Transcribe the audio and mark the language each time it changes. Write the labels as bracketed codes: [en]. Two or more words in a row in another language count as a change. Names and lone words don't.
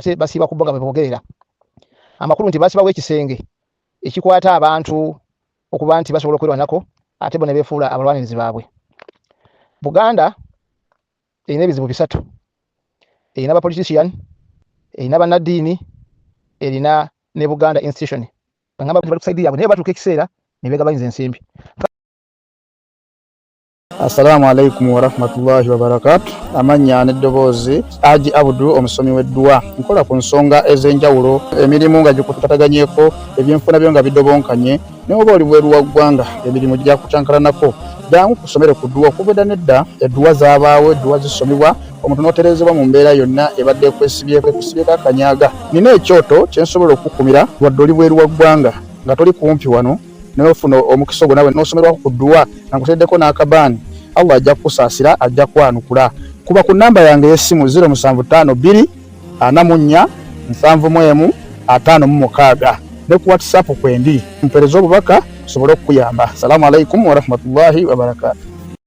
[lg] ate basiiba ku bo nga bwe boogerera amakulu nti basibawo ekisenge ekikwata abantu okuba nti basobola okwerwanako ate bo ne beefuula abalwanirizi baabwe Buganda erina ebizibu bisatu erina abapolitician erina bannaddiini erina ne Buganda institution bangamba bali ku sayidi yaabwe naye batuuka ekiseera ne beegabanyiza ensimbi. [ar] السلام عليكم ورحمة الله وبركاته. [lg] Amanya n'eddoboozi Haji Abdu omusomi w'edduwa nkola ku nsonga ez'enjawulo emirimu nga gikutataganyeko ebyenfuna byo nga bidobonkanye ne oba oli bweru wa ggwanga emirimu gya kutankalanako jangu kusomere ku dduwa okubeda nedda edduwa zaabaawo edduwa zisomibwa omuntu n'oterezebwa mu mbeera yonna ebadde ekwesibyeko akanyaga nina ekyoto kyensobola okukumira wadde oli bweru wa ggwanga nga toli kumpi wano n'ofuna omukisa ogwo nawe n'osomerwako ku dduwa nga nkuteddeko n'akabaani Allah ajja kusaasira ajja kwanukula kuba ku namba yange y'essimu 0752 44 71 56 ne ku WhatsApp kwendi mpereza obubaka sobole okuyamba. [ar] السلام عليكم ورحمة الله وبركاته.